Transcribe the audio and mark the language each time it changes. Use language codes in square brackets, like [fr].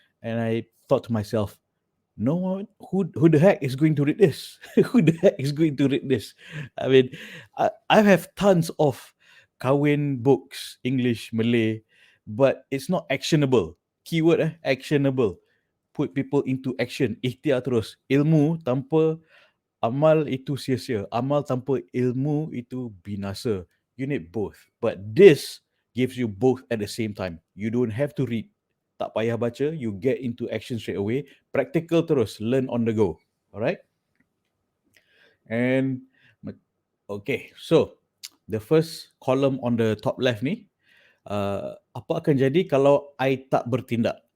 [en] And I thought to myself, no one, who the heck is going to read this? Who the heck is going to read this? I mean, I have tons of Kawin books, English, Malay, but it's not actionable. Keyword actionable. Put people into action. [ms] Ikhtiar terus. Ilmu tanpa amal itu sia-sia. Amal tanpa ilmu itu binasa. [en] You need both. But this gives you both at the same time. You don't have to read. [ms] Tak payah baca. [en] You get into action straight away. Practical terus. Learn on the go. Alright? And okay, so the first column on the top left ni, [ms] apa akan jadi kalau I tak bertindak?